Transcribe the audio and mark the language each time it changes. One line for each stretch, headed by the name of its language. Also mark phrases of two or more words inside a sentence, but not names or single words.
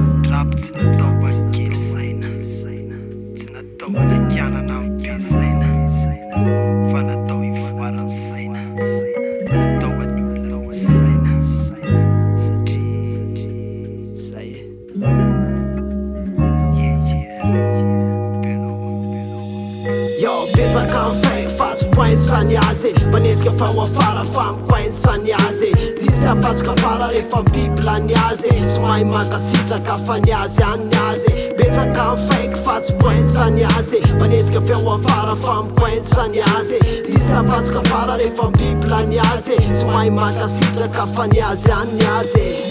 Malagasy: Rap tsy natao ankely saina, tsy natao andekianana ampesaina, fa natao hivoarana saina, natao haniola saina, satria zay e.
English: Yeah, yeah, yeah. Beno, beno.
Malagasy: Yo, betsaka amin'ny fake fa tsy pointsany azy, mpanetsika fa ho afara fa mikointsany azy, tsisy afatsika afara rehefa mibibla ny azy, tsy mahay mankasitraka fa ny azy any azy, betsaka amin'ny fake fa tsy pointsany azy, mpanetsika fa ho afara fa mikointsany azy, tsisy afatsika afara rehefa mibibla ny azy, tsy mahay mankasitraka fa ny azy any azy.